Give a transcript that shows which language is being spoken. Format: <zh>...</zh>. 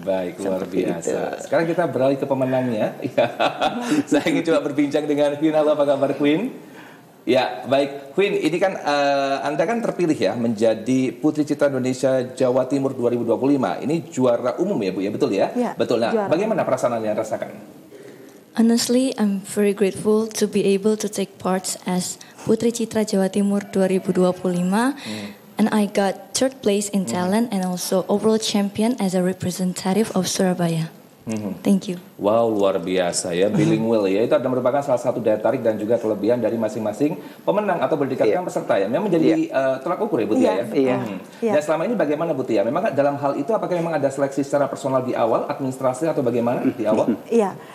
<id>Baik, luar biasa. Itu. Sekarang kita beralih ke pemenangnya. Saya ingin coba berbincang dengan Queen. Halo, apa kabar Queen? Ya, baik. Queen, ini kan Anda kan terpilih ya menjadi Putri Citra Indonesia Jawa Timur 2025. Ini juara umum ya Bu, ya betul ya? Ya, betul. Nah, juara. Bagaimana perasaan Anda rasakan?</id> <en>Honestly, I'm very grateful to be able to take part as Putri Citra Jawa Timur 2025. And I got third place in talent and also overall champion as a representative of Surabaya. Thank you.</en> <id>Wow, luar biasa ya, bilingual ya. Itu adalah merupakan salah satu daya tarik dan juga kelebihan dari masing-masing pemenang atau berdikatkan peserta ya. Memang menjadi tolak ukur ya Bu Tia ya. Dan selama ini bagaimana Bu Tia? Memang dalam hal itu apakah memang ada seleksi secara personal di awal, administrasi atau bagaimana di awal? Iya.</id>